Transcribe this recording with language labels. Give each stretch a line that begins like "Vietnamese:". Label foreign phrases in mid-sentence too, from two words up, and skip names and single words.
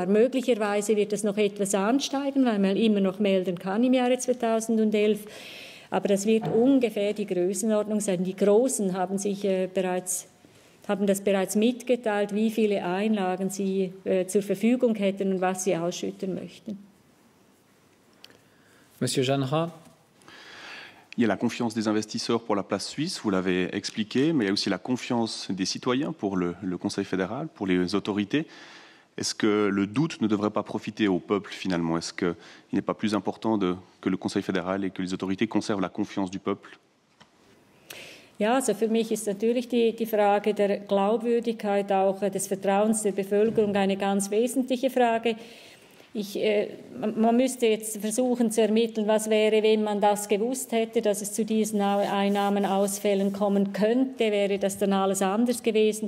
German: Möglicherweise wird das noch etwas ansteigen, weil man immer noch melden kann im Jahre 2011. Aber das wird ungefähr die Größenordnung sein. Die Großen haben das bereits mitgeteilt, wie viele Einlagen sie zur Verfügung hätten und was sie ausschütten möchten.
French: Monsieur Jeanneret. Il y a la confiance des investisseurs pour la place suisse, vous l'avez expliqué, mais il y a aussi la confiance des citoyens pour le Conseil fédéral, pour les autorités. Est-ce que le doute ne devrait pas profiter au peuple finalement? Est-ce qu'il n'est pas plus important que le Conseil fédéral et que les autorités conservent la confiance du peuple?
German: Ja, also für mich ist natürlich die Frage der Glaubwürdigkeit, auch des Vertrauens der Bevölkerung eine ganz wesentliche Frage. Man müsste jetzt versuchen zu ermitteln, was wäre, wenn man das gewusst hätte, dass es zu diesen Einnahmenausfällen kommen könnte, wäre das dann alles anders gewesen.